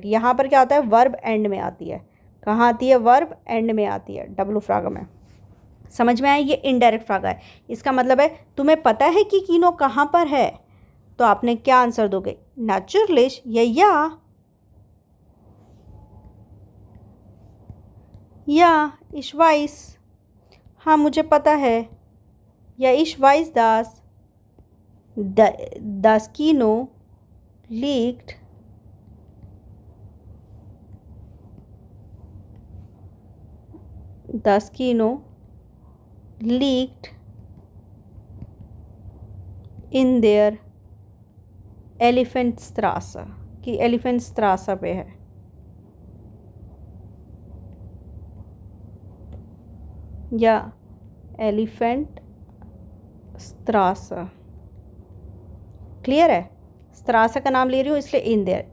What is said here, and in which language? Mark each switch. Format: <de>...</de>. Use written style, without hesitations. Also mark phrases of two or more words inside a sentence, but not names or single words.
<hi>यहाँ पर क्या होता है,</hi> <en>verb end</en> <hi>में आती है। कहाँ आती है,</hi> <en>verb end</en> <hi>में आती है</hi> <de>W-Frage</de> <hi>में। समझ में आया, ये</hi> <de>indirekte Frage</de> <hi>है। इसका मतलब है तुम्हें पता है कि कीनो कहाँ पर है, तो आपने क्या आंसर दोगे,</hi> <de>natürlich ja ich weiß,</de> <hi>हाँ मुझे पता है, या</hi> <de>ich weiß das Kino liegt in der Elephantstraße,</de> <hi>कि एलिफेंट्सत्रासा पे है। या एलिफेंट स्त्रासा। क्लियर है, स्त्रासा का नाम ले रही हूँ इसलिए</hi> <en>in there.</en>